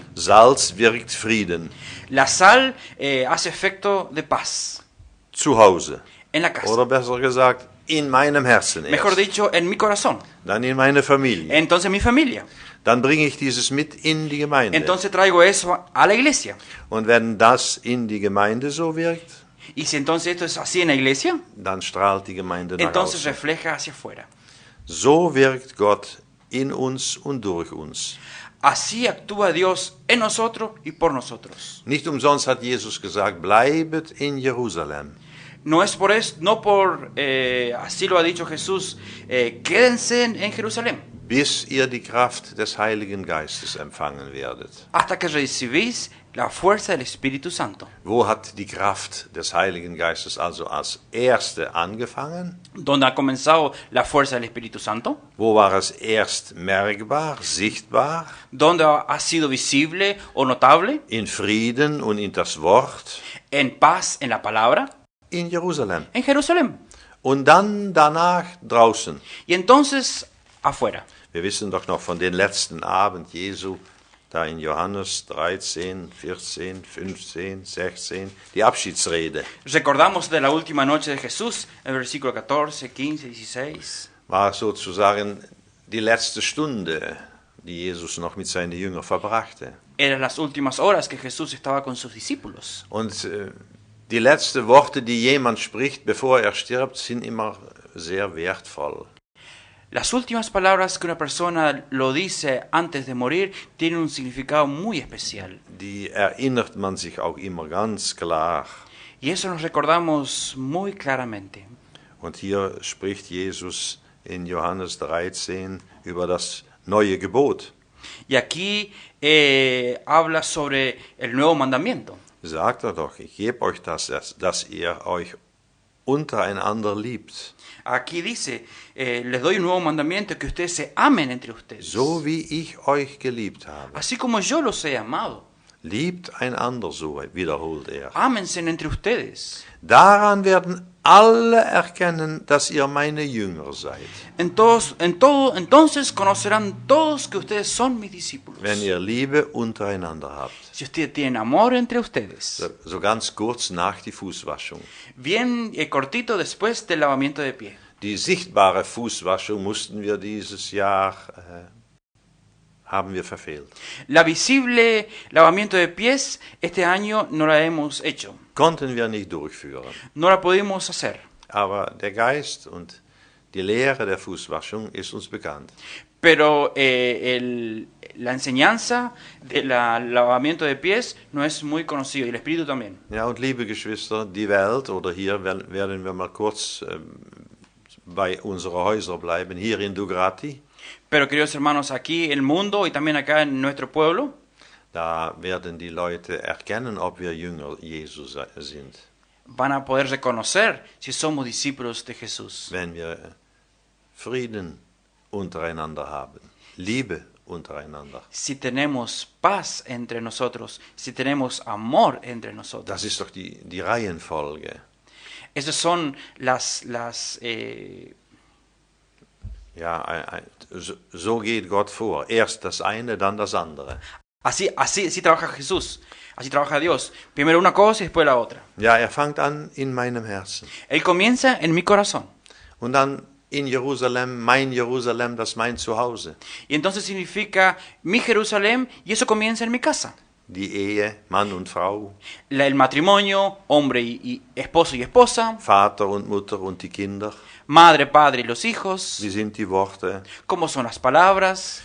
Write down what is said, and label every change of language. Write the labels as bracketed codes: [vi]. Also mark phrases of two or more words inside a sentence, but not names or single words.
[de] Salz wirkt Frieden. [es] La sal hace efecto de paz [de] Zu Hause. [es] en la casa. [de] Oder besser gesagt, in meinem Herzen [es] Mejor [de] erst. [es] dicho, en mi corazón. [de] Dann in meine Familie. [es] Entonces mi familia. [de] Dann bringe ich dieses mit in die Gemeinde. [es] Entonces traigo eso a la iglesia. [de] Und wenn das in die Gemeinde so wirkt, [es] Y si entonces esto es así en la iglesia, [de] dann strahlt die Gemeinde nach [es] entonces [de] außen. [es] refleja hacia afuera. [de] So wirkt Gott in uns und durch uns. [es] Así actúa Dios en nosotros y por nosotros. [de] Nicht umsonst hat Jesus gesagt, bleibet in Jerusalem. [es] No es por eso, no por, así lo ha dicho Jesús, quédense en Jerusalén [de] Bis ihr die Kraft des Heiligen Geistes empfangen werdet. [es] hasta que recibís la fuerza del Espíritu Santo. [de] Wo hat die Kraft des Heiligen Geistes also als erste angefangen? [es] ¿Dónde ha comenzado la fuerza del Espíritu Santo? [de] Wo war es erst merkbar, sichtbar? [es] ¿Dónde ha sido visible o notable? [de] In Frieden und in das Wort? [es] En paz, en la palabra, [de] In Jerusalem. [es] en Jerusalén. [de] Und dann danach draußen. [es] Y entonces afuera. [de] Wir wissen doch noch von den letzten Abend Jesu da in Johannes 13, 14, 15, 16, die Abschiedsrede. [es] Recordamos de la última noche de Jesús, el versículo 14, 15, 16. [de] War sozusagen die letzte Stunde, die Jesus noch mit seinen Jüngern verbrachte. [es] Eran las últimas horas que Jesús estaba con sus discípulos. [de] Und die letzten Worte, die jemand spricht, bevor er stirbt, sind immer sehr wertvoll. [es] Las últimas palabras que una persona lo dice antes de morir tienen un significado muy especial. [de] Die erinnert man sich auch immer ganz klar. [es] Y eso nos recordamos muy claramente. [de] Und hier spricht Jesus in Johannes 13 über das neue Gebot. [es] Y aquí habla sobre el nuevo mandamiento. [de] Sagt er doch, ich gebe euch das, dass ihr euch untereinander liebt. [es] Aquí dice, les doy un nuevo mandamiento, que ustedes se amen entre ustedes. [de] So wie ich euch geliebt habe. [es] Así como yo los he amado. [de] Liebt einander, so wiederholt er. [es] Ámense entre ustedes. [de] Daran werden alle erkennen, dass ihr meine Jünger seid. [es] Entonces conocerán todos que ustedes son mis discípulos. [de] Wenn ihr Liebe untereinander habt. [es] Si ustedes tienen amor entre ustedes. [de] So ganz kurz nach die Fußwaschung. [es] Bien cortito después del lavamiento de pie. [de] Die sichtbare Fußwaschung mussten wir dieses Jahr haben wir verfehlt. [es] La visible lavamiento de pies este año no la hemos hecho. [de] Konnten wir nicht durchführen. [es] No la pudimos hacer. [de] Aber der Geist und die Lehre der Fußwaschung ist uns bekannt. [es] Pero la enseñanza del lavamiento de pies no es muy conocido y el espíritu también. [de] Ja, und liebe Geschwister, die Welt, oder hier werden wir mal kurz bei unseren Häusern bleiben, hier in Dugrati. [es] Pero queridos hermanos, aquí el mundo y también acá en nuestro pueblo, [de] da werden die Leute erkennen, ob wir Jünger Jesus sind. [es] Van a poder reconocer si somos discípulos de Jesús. [de] Wenn wir Frieden untereinander haben, Liebe untereinander. [es] Si tenemos paz entre nosotros, si tenemos amor entre nosotros. [de] Das ist doch die Reihenfolge. [es] Esas son [de] Ja, so geht Gott vor. Erst das eine, dann das andere. [es] Así trabaja Jesús, así trabaja Dios. Primero una cosa y después la otra. [de] Ja, fängt an in meinem Herzen. [es] Él comienza en mi corazón. [de] Und dann in Jerusalem, mein Jerusalem, das mein Zuhause. [es] Y entonces significa mi Jerusalén y eso comienza en mi casa. [de] Die Ehe, Mann und Frau. [es] El matrimonio, hombre y esposo y esposa. [de] Vater und Mutter und die Kinder. [es] Madre, padre y los hijos. [de] Wie sind die Worte? [es] ¿Cómo son las palabras?